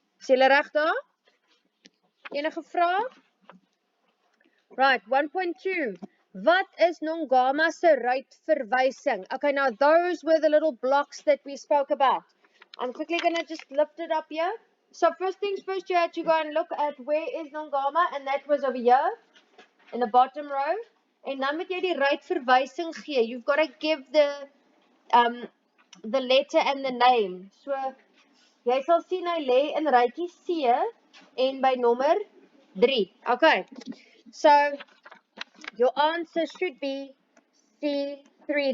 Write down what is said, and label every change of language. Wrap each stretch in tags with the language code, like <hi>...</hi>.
<af>Sê julle reg daar? Enige vrae?</af> <en>Right,</en> <af>1.2. Wat is Nongama se ruitverwysing?</af> <en>Okay, now those were the little blocks that we spoke about. I'm quickly going to just lift it up here. So first things first, you had to go and look at where is Nongama, and that was over here in the bottom row.</en> <af>En dan moet jy die ruitverwysing gee.</af> <en>You've got to give the letter and the name.</en> <af>So jy sal sien hy lê in rytjie C en by nommer 3. Okay.</af> <en>So your answer should be C3.</en>